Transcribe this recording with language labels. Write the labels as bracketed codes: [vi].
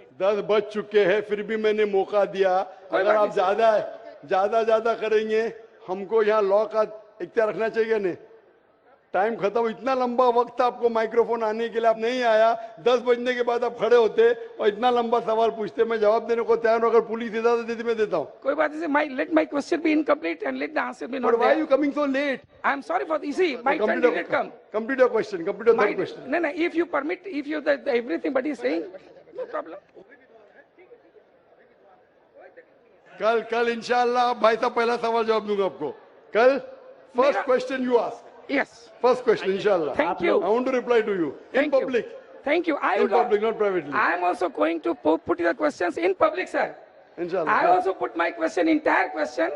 [hi] 10 बज चुके हैं फिर भी मैंने मौका दिया. अगर आप ज्यादा करेंगे हमको यहाँ लॉ का इख्तियार रखना चाहिए नहीं. टाइम खत्म. इतना लंबा वक्त आपको माइक्रोफोन आने के लिए, आप नहीं आया. 10 बजने के बाद आप खड़े होते और इतना लंबा सवाल पूछते. मैं जवाब देने को तैयार हूं. अगर पुलिस इजाजत देती मैं देता हूँ. कोई बात नहीं. [en] Let my question be incomplete and let the answer be not But why there. are you coming so late? I am sorry for this. See, my turn did not come. Complete your question. Complete your third question. No, if you permit, if you everything but is saying, no problem. [hi] कल इंशाल्लाह भाई साहब पहला सवाल जवाब दूंगा आपको. [en] कल first question you ask. Yes. First question inshallah. Thank you. I want to reply to you in public. Thank you. In public, not privately. I am also going to put your questions in public, sir. Inshallah. I also put my question, entire question,